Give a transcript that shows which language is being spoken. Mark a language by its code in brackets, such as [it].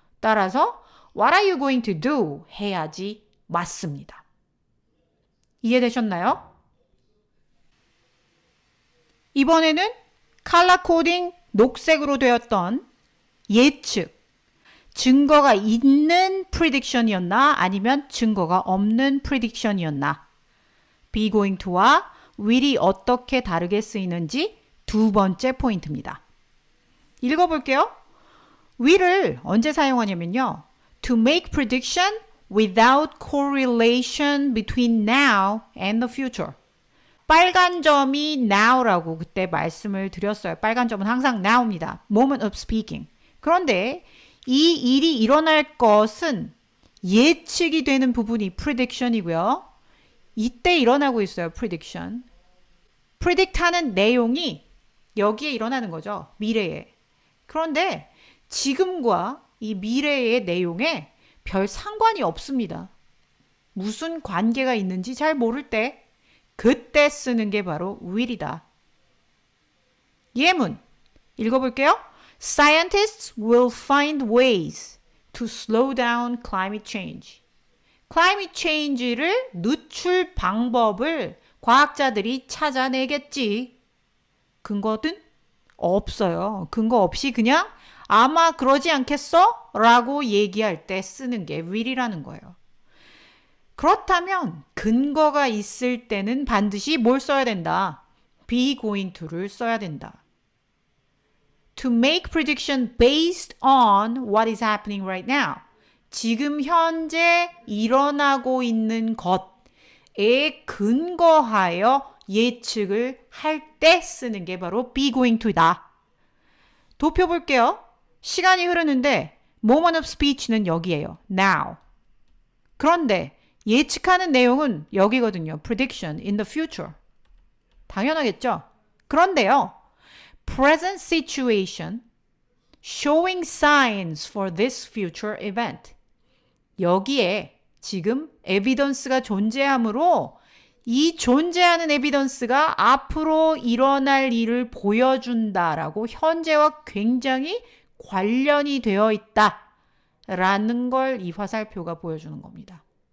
[en] 따라서 What are you going to do? [ko] 해야지 맞습니다. 이해되셨나요? 이번에는 컬러 코딩 녹색으로 되었던 예측. 증거가 있는 prediction이었나 아니면 증거가 없는 prediction이었나. be going to와 will이 어떻게 다르게 쓰이는지 두 번째 포인트입니다. 읽어볼게요. will을 언제 사용하냐면요. [en] to make prediction without correlation between now and the future. [ko] 빨간 점이 now라고 그때 말씀을 드렸어요. 빨간 점은 항상 now입니다. [en] moment of speaking. [ko] 그런데 이 일이 일어날 것은 예측이 되는 부분이 prediction이고요. 이때 일어나고 있어요. prediction. predict 하는 내용이 여기에 일어나는 거죠. 미래에. 그런데 지금과 이 미래의 내용에 별 상관이 없습니다. 무슨 관계가 있는지 잘 모를 때 그때 쓰는 게 바로 will이다. 예문 읽어볼게요. [en] Scientists will find ways to slow down climate change. [ko] climate change를 늦출 방법을 과학자들이 찾아내겠지. 근거든? 없어요. 근거 없이 그냥 아마 그러지 않겠어? 라고 얘기할 때 쓰는 게 will이라는 거예요. 그렇다면 근거가 있을 때는 반드시 뭘 써야 된다? be going to를 써야 된다. [en] To make prediction based on what is happening right now. [ko] 지금 현재 일어나고 있는 것에 근거하여 예측을 할 때 쓰는 게 바로 be going to다. 도표 볼게요. 시간이 흐르는데 moment of speech는 여기에요. [en] now. [ko] 그런데 예측하는 내용은 여기거든요. [en] prediction in the future. [ko] 당연하겠죠? 그런데요. [en] present situation showing signs for this future event. [ko] 여기에 지금 에비던스가 존재하므로 이 존재하는 에비던스가 앞으로 일어날 일을 보여준다라고 현재와 굉장히 관련이 되어 있다라는 걸 이 화살표가 보여주는 겁니다.